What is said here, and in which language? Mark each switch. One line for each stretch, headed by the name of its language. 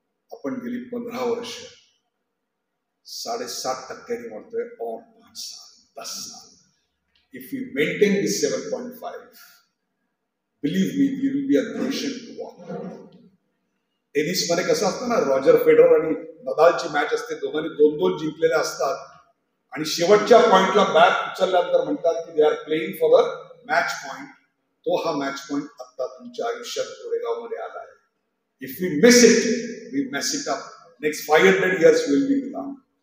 Marathi: आपण गेली 15 वर्ष 7.5% वाढतोय
Hindi: और 5 साल 10 साल।
English: If we maintain this 7.5, believe me, we will be a nation to walk.
Marathi: Tennis मध्ये कसं असतं ना, रॉजर फेडरर आणि नदालची मॅच असते, दोघांनी 2-2 जिंकलेले असतात आणि शेवटच्या पॉइंटला बॅट उचलल्यानंतर म्हणतात की
English: They are playing for a match point.
Marathi: तो हा मॅच पॉइंट आता तुमच्या आयुष्यात कोरेगाव मध्ये आला आहे।
English: If we miss it, we mess it up. Next 500 years will be गुलाम।